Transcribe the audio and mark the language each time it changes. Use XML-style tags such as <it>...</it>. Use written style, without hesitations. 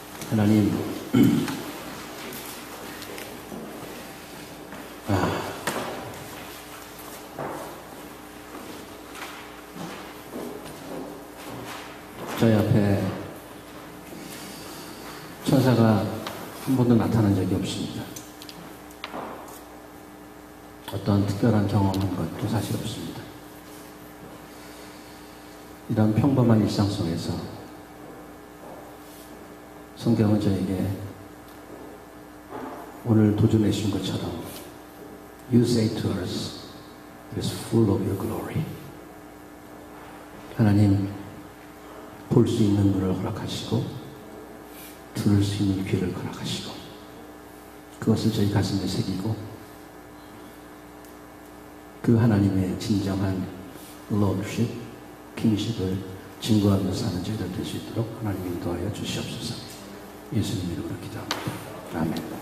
<ko>하나님, 저희 앞에 천사가 한 번도 나타난 적이 없습니다. 어떤 특별한 경험한 것도 사실 없습니다. 이런 평범한 일상 속에서 성경은 저에게 오늘 도전해주신 것처럼</ko> <en>You say to us, it is full of your glory.</en> <ko>하나님, 볼 수 있는 눈을 허락하시고 들을 수 있는 귀를 허락하시고 그것을 저희 가슴에 새기고 그 하나님의 진정한 Lordship, Kingship을 증거하며 사는 저희들 될 수 있도록 하나님 인도하여 주시옵소서. 예수님 이름으로 기도합니다. 아멘.</ko>